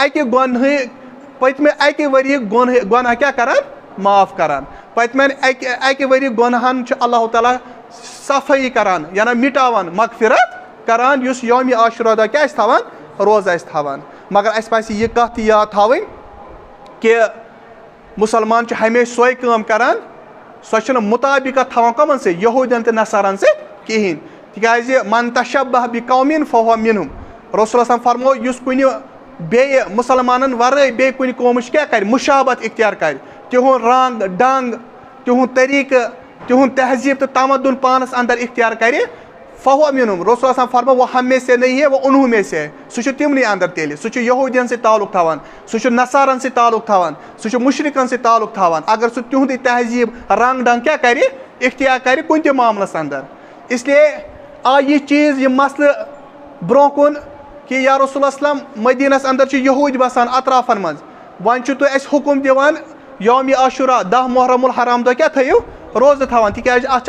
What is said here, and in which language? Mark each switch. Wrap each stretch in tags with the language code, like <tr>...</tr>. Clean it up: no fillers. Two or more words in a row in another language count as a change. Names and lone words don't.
<ks>اکہِ ؤریہِ گۄناہ کیٛاہ کران معاف کران پٔتمٮ۪ن اکہِ ؤریہِ گۄنہن چھُ اللہ تعالیٰ صفٲیی کران یعنی مٹاوان مغفرت کران یُس یومہِ عاشورہ دۄہ کیٛاہ آسہِ تھاوان روزٕ آسہِ تھاوان مگر اسہِ پزِ یہِ کتھ تہِ یاد تھاوٕنۍ کہِ مُسلمان چھُ ہمیشہِ سۄے کٲم کران سۄ چھنہٕ مُطابقت تھاوان کٕمن سۭتۍ یہوٗدٮ۪ن تہٕ نصارن سۭتۍ کِہیٖنۍ تِکیازِ</ks> <ar>من تشبہ بقومٍ فہو منہم</ar> <ks>رسول اللہ فرمو یُس کُنہِ بیٚیہِ مُسلمانن ورٲے بیٚیہِ کُنہِ قومٕچ کیٛاہ کرِ مُشابت اختیار کرِ تِہُنٛد رنٛگ ڈنٛگ تِہُنٛد طریٖقہٕ تِہُنٛد تہذیٖب تہٕ تمدُن پانَس اَنٛدر اختیار کرِ</ks> <ar>فہو مِنُم</ar> <ks>رسول آسان فرمو</ks> <ur>وہ ہم میں سے نہیں ہے وہ انہوں میں سے ہے</ur> <ks>سُہ چھُ تِمنٕے اَنٛدر تیٚلہِ سُہ چھُ یہوٗدیَن سۭتۍ تعلق تھاوان سُہ چھُ نصارن سۭتۍ تعلق تھاوان سُہ چھُ مُشرِکن سۭتۍ تعلق تھاوان اگر سُہ تِہُنٛدُے تہذیٖب رنٛگ ڈنٛگ کیٛاہ کرِ اختیار کرِ کُنہِ تہِ معاملس اَنٛدر اسلیے آے یہِ چیٖز یہِ مسلہٕ برونٛہہ کُن کہِ یا رسول اسلام مدیٖنس اَنٛدر چھِ یہوٗدۍ بسان اطرافن منٛز وۄنۍ چھُو تُہۍ اَسہِ حُکُم دِوان یومہِ عاشورہ 10 محرم الحرام دۄہ کیٛاہ تھٲیِو روزٕ تھاوان تِکیٛازِ اَتھ</ks>